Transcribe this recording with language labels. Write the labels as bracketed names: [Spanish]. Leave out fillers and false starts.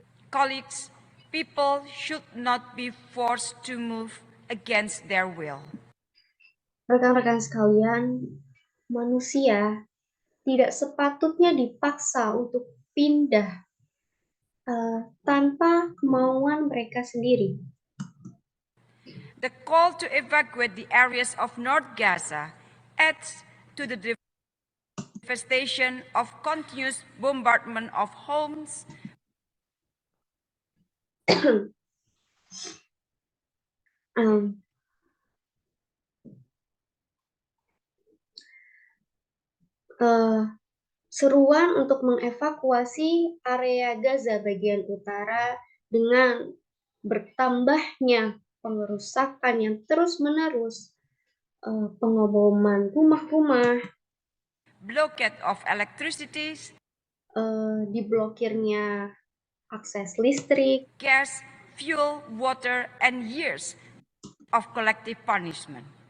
[English] Colleagues, people should not be forced to move against their will. [Indonesian] Rekan-rekan sekalian, manusia tidak sepatutnya dipaksa untuk pindah tanpa kemauan mereka sendiri. [English] The call to evacuate the areas of North Gaza adds to the devastation of continuous bombardment of homes, [Indonesian] Um, seruan untuk mengevakuasi area Gaza bagian utara dengan bertambahnya pengerusakan yang terus-menerus, pengeboman rumah-rumah, [English] blockade of electricity, [Indonesian] diblokirnya akses listrik, [English] gas, fuel, water, and years of collective punishment.